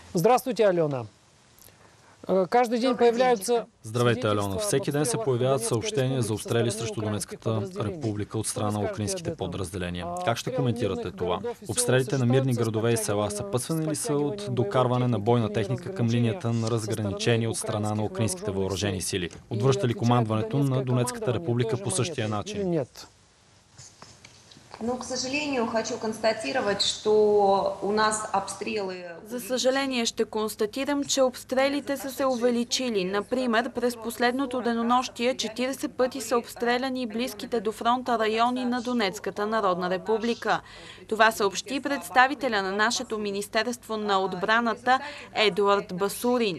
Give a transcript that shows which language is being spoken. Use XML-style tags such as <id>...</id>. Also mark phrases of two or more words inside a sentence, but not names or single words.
<ru>Здравствуйте, Алена. Каждый день появляются...</ru> <bg>Здравейте, Алена. Всеки ден се появяват съобщения за обстрели срещу Донецката република от страна на украинските подразделения. Как ще коментирате това? Обстрелите на мирни градове и села съпътствани ли са от докарване на бойна техника към линията на разграничение от страна на украинските въоръжени сили? Отвръща ли командването на Донецката република по същия начин?</bg> <ru>Нет. Но, к сожалению, хочу констатировать, что у нас обстрелы...</ru> <bg>За съжаление ще констатирам, че обстрелите са се увеличили. Например, през последното денонощие 40 пъти са обстреляни близките до фронта райони на Донецката народна република. Това съобщи представителя на нашето Министерство на отбраната Едуард Басурин.</bg>